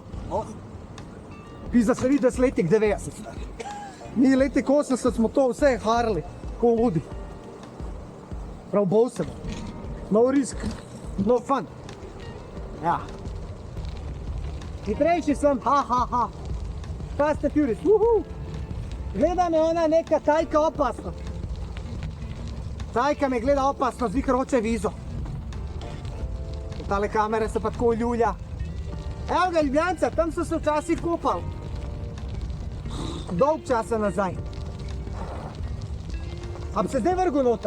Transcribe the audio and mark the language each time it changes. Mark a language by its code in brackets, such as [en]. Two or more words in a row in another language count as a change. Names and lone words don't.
[sl] Pizda se vidi, da si letnik 90. Mi letnik 80 smo to vse harali, [hr] ko ludi. [sl] Prav bol sem. [en] No risk, no fun. [sl] Ja. Hitrejši sem, ha. Fast and Furious, [hr] Gleda me ona neka Tajka opasno. Tajka me gleda opasno, zvikar hoče vizo. [sl] Tale kamere se pa tako ljulja. Evo ga Ljubljanca, tam so se včasih kopali. Dolg časa nazaj. A bi se zdaj vrgel noter?